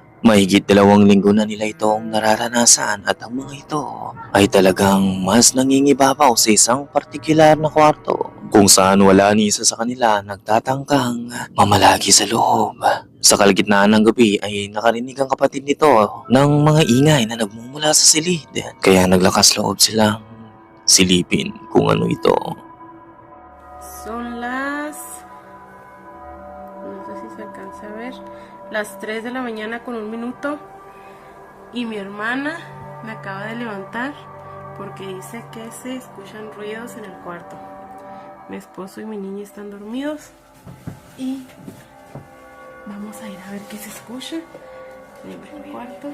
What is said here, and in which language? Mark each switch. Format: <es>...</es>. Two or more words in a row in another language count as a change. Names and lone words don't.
<tl>Mahigit 2 linggo na nila itong nararanasan at ang mga ito ay talagang mas nangingibabaw sa isang partikular na kwarto kung saan wala ni isa sa kanila nagtatangkang mamalagi sa loob. Sa kalagitnaan ng gabi ay nakarinig ang kapatid nito ng mga ingay na nagmumula sa silid, kaya naglakas loob silang silipin kung ano ito.</tl> <es>Son las... no sé si se alcanza a ver, las 3 de la mañana con 1 minuto y mi hermana me acaba de levantar porque dice que se escuchan ruidos en el cuarto. Mi esposo y mi niña están dormidos y vamos a ir a ver qué se escucha en el cuarto.</es>